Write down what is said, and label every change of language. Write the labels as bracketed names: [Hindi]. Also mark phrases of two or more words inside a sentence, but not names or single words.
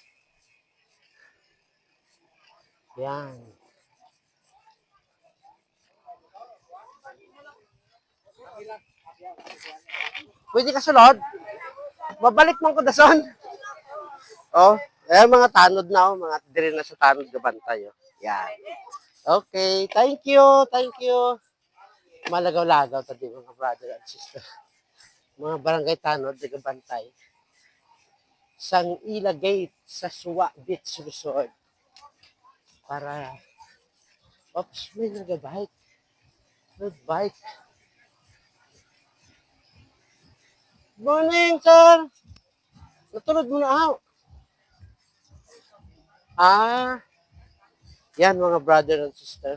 [Hiligaynon] Yan. Pwede ka sulod? Babalik man ko dason. Oh, ayan mga tanod na oh, mga dire na sa tanod gabantay oh. Yan. [English] Okay, thank you, thank you. [Hiligaynon] Malagaw-lagaw tadi mga [English] brother and sister. [Hiligaynon] Mga barangay tanod di gabantay. Sang Ila Gate sa Suwa Beach Resort. Para oops, may nagabike. [English] Road bike. Morning, sir. [Hiligaynon] Natulog mo na ako. Yan mga [English] brother and sister.